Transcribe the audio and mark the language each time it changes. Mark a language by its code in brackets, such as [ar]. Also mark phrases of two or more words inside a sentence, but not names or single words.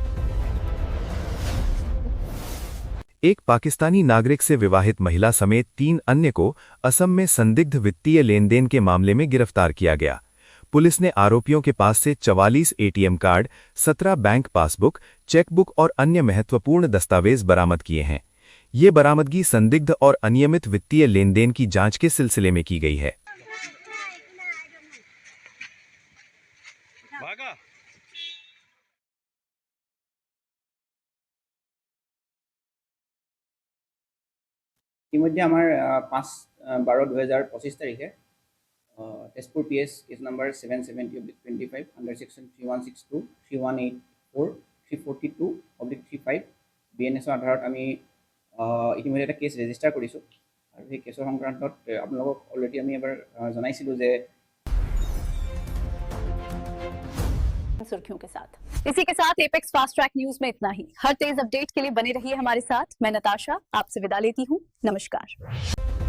[hi] एक पाकिस्तानी नागरिक से विवाहित महिला समेत 3 अन्य को असम में संदिग्ध वित्तीय लेनदेन के मामले में गिरफ्तार किया गया। पुलिस ने आरोपियों के पास से 44 एटीएम कार्ड, 17 बैंक पासबुक, चेकबुक और अन्य महत्वपूर्ण दस्तावेज बरामद किए हैं। ये बरामदगी संदिग्ध और अनियमित वित्तीय लेनदेन की जांच के सिलसिले में की गई है। [as] ইতিমধ্যে আমাৰ 5/12/2025 তাৰিখে তেজপুৰ PS [en] case number [as] 770/25 [en] under section [as] 3162, 3184, 342/35 BNSৰ আধাৰত আমি ইতিমধ্যে এটা [en] case register [as] কৰিছোঁ আৰু সেই কেছৰ সংক্ৰান্তত আপোনালোকক অলৰেডি আমি এবাৰ জনাইছিলোঁ যে [hi] सुर्खियों के साथ। इसी के साथ एपेक्स फास्ट ट्रैक न्यूज में इतना ही। हर तेज अपडेट के लिए बने रहिए हमारे साथ। मैं नताशा आपसे विदा लेती हूँ। नमस्कार।